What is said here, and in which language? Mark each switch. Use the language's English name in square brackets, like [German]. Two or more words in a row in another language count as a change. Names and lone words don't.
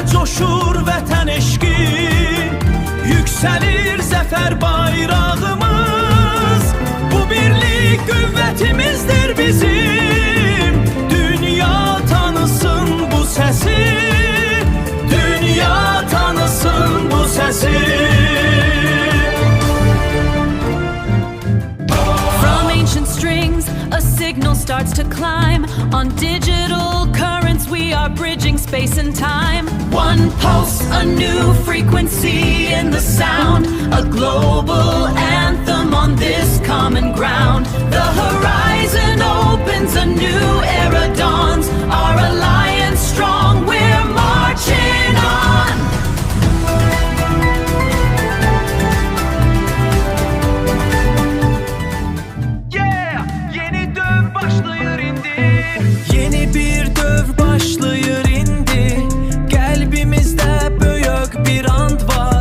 [Azerbaijani] coşur vətən eşqi, yüksəlir zəfər bayrağımız. Bu birlik qüvvətimizdir bizim, dünya tanısın bu səsi, dünya tanısın bu səsi. [English] Strings, a signal starts to climb. On digital currents we are bridging space and time. One pulse, a new frequency in the sound, a global anthem on this common ground. The horizon opens, a new era dawns. Our alliance strong, we're marching on. [Azerbaijani] Yeni bir dövr başlayır indi, qəlbimizdə böyük bir and var.